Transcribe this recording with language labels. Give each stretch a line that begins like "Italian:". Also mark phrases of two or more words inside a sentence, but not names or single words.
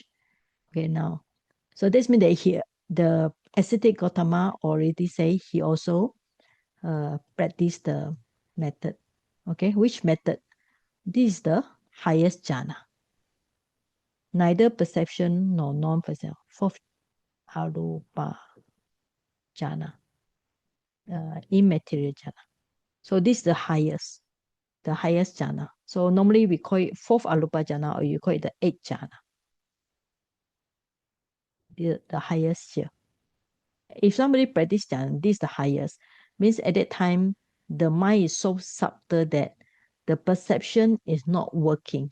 English: Okay, now, so this means that here, the ascetic Gautama already say he also practiced the method. Okay, which method? This is the highest jhana. Neither perception nor non-perception. Fourth
Pali: arupa jhana.
English: Immaterial jhana. So this is the highest jhana. So normally we call it fourth
Pali: arupa jhana,
English: or you call it the eighth jhana. The highest here. If somebody practice jhana, this is the highest. Means at that time, the mind is so subtle that the perception is not working.